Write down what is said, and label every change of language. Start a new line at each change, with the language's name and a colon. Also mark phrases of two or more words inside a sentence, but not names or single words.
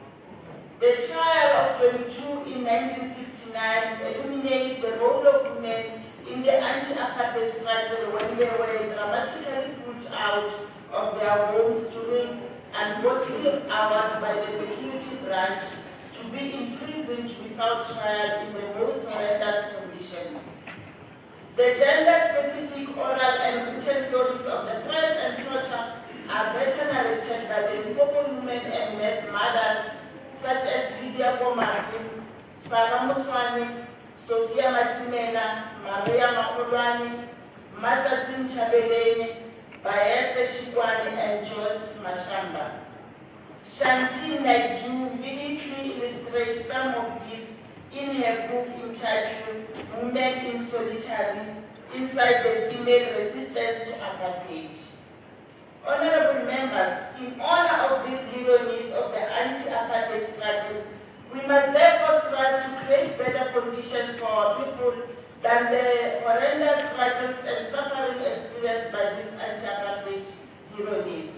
English: The trial of 22 in 1969 illuminates the role of women in the anti-apartheid struggle when they were dramatically put out of their homes during ungodly hours by the security branch to be imprisoned without trial in the most horrendous conditions. The gender-specific oral and written stories of the threats and torture are better narrated by the Limpopo women and mothers such as Lydia Komari, Sarah Muswani, Sophia Matsimela, Maria Makolwani, Mazatsin Chabeleni, Bayese Shibwani, and Jos Mashamba. Shanti Naidu vividly illustrates some of these in her book entitled Women in Solitary, Inside the Female Resistance to Apartheid. Honorable members, in honor of these heroines of the anti-apartheid struggle, we must therefore strive to create better conditions for our people than the horrendous struggles and suffering experienced by these anti-apartheid heroines.